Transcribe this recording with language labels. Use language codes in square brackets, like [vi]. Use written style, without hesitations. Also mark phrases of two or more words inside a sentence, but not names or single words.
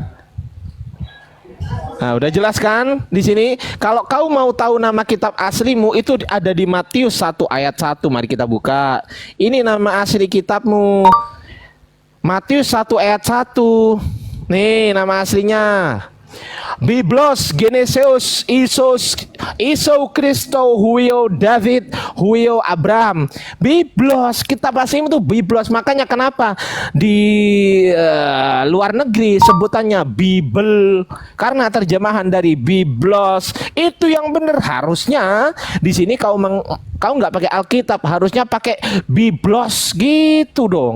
[id] Nah, udah jelas kan di sini. Kalau kau mau tahu nama kitab aslimu itu ada di Matius 1 ayat 1. Mari kita buka. Ini nama asli kitabmu. Matius 1 ayat 1. Nih nama aslinya. [el] Βίβλος γενέσεως Ἰησοῦ Χριστοῦ υἱοῦ Δαυὶδ υἱοῦ Ἀβραάμ. [id] Biblos kitab aslimu itu Biblos. Makanya kenapa di luar negeri sebutannya Bible, karena terjemahan dari Biblos. Itu yang benar. Harusnya di sini kau nggak pakai Alkitab, harusnya pakai Biblos gitu dong.